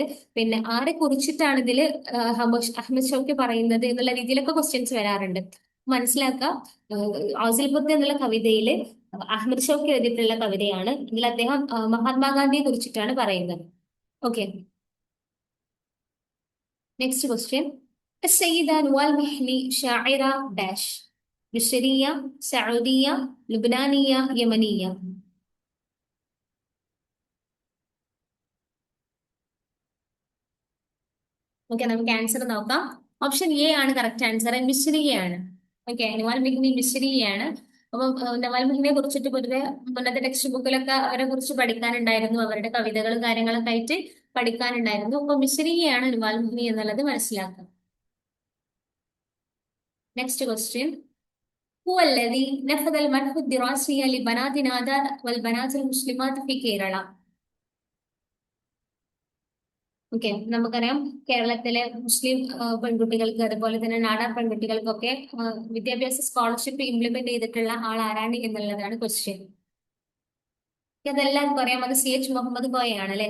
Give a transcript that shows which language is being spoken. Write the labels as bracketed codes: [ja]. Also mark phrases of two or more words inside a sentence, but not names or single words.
[ml] പിന്നെ ആരെ കുറിച്ചിട്ടാണ് ഇതിൽ അഹമ്മദ് ഷൗക്കി പറയുന്നത് എന്നുള്ള രീതിയിലൊക്കെ ക്വസ്റ്റ്യൻസ് വരാറുണ്ട്. മനസ്സിലാക്കുക, ആസിൽ ബുദ്ധ എന്നുള്ള കവിതയിൽ അഹമ്മദ് ഷൗക്കി എഴുതിയിട്ടുള്ള കവിതയാണ്. ഇതിൽ അദ്ദേഹം മഹാത്മാഗാന്ധിയെ കുറിച്ചിട്ടാണ് പറയുന്നത്. [en] okay, next question, [ar] السيدة نوال محني شاعرة داش مصرية سعودية لبنانية يمنية. [ml] ഓക്കെ, നമുക്ക് ആൻസർ നോക്കാം. ഓപ്ഷൻ എ ആണ് [en] correct answer. [ml] മിശ്രിയാണ്. ഓക്കെ, നവാൽ മെഹ്നി മിശ്രിയാണ്. അപ്പം നവാൽ മെഹ്നിയെ കുറിച്ചിട്ട് പൊതുവെ മുന്നത്തെ ടെക്സ്റ്റ് ബുക്കിലൊക്കെ അവരെ കുറിച്ച് പഠിക്കാനുണ്ടായിരുന്നു. അവരുടെ കവിതകളും കാര്യങ്ങളൊക്കെ ആയിട്ട് പഠിക്കാനുണ്ടായിരുന്നു. അപ്പൊ മിശ്രിയാണ് നവാൽ മെഹ്നി എന്നുള്ളത് മനസ്സിലാക്കാം. [en] next question, [ar] هو الذي نفذ المنح الدراسي لبنات نادر والبنات المسلمات في كيرلا. [ml] ഓക്കെ, നമുക്കറിയാം കേരളത്തിലെ മുസ്ലിം പെൺകുട്ടികൾക്ക് അതുപോലെ തന്നെ നാടാർ പെൺകുട്ടികൾക്കൊക്കെ വിദ്യാഭ്യാസ [en] scholarship implement [ml] ചെയ്തിട്ടുള്ള ആൾ ആരാണ് എന്നുള്ളതാണ് ക്വസ്റ്റ്യൻ. അതെല്ലാവർക്കും അറിയാം, അത് സി എച്ച് മുഹമ്മദ് കോയയാണ് അല്ലെ.